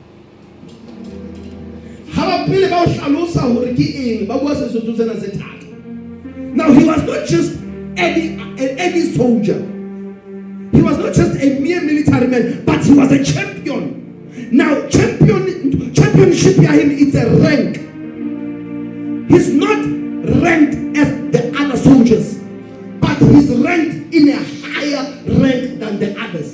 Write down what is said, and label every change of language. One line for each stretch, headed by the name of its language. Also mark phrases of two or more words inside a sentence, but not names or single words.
Southern Sotho: ha ba pele ba o hlalosa hore ke eng ba bua Sotho sena se thata.
English: Now he was not just any soldier, he was not just a mere military man, but he was a champion. Now championship ya him, it's a rank. He's not ranked as the other soldiers, but he's ranked in a higher rank than the others.